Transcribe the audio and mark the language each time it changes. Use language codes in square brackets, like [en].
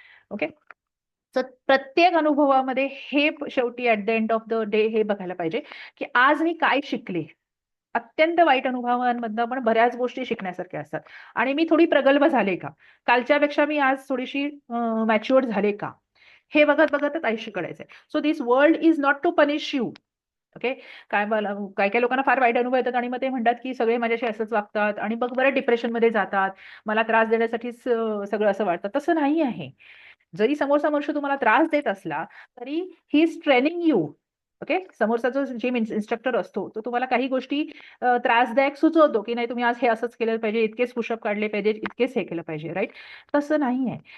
[mr] Okay, तर प्रत्येक अनुभवामध्ये हे शेवटी [en] at the end of the day [mr] हे बघायला पाहिजे की आज मी काय शिकले. अत्यंत वाईट अनुभवांमधनं पण बऱ्याच गोष्टी शिकण्यासारख्या असतात आणि मी थोडी प्रगल्भ झाले का, कालच्यापेक्षा मी आज थोडीशी मॅच्युअर्ड झाले का, हे बघत बघतच आयुष्य काढायचंय. [en] So this world is not to punish you. [mr] Okay, काय काय लोकांना फार वाईट अनुभव येतात आणि मग ते म्हणतात की सगळे माझ्याशी असंच वागतात आणि मग बरं डिप्रेशन मध्ये जातात, मला त्रास देण्यासाठीच सगळं असं वाटतं. तसं नाही आहे. जरी समोरचा मनुष्य तुम्हाला त्रास देत असला तरी [en] He is training you. [mr] Okay, समोरचा जो जिम इन्स्ट्रक्टर असतो तो तुम्हाला काही गोष्टी त्रासदायक सुचवतो की नाही तुम्ही आज हे असंच केलं पाहिजे, इतकेच पुशअप काढले पाहिजे, इतकेच हे केलं पाहिजे, राईट. तसं नाही आहे.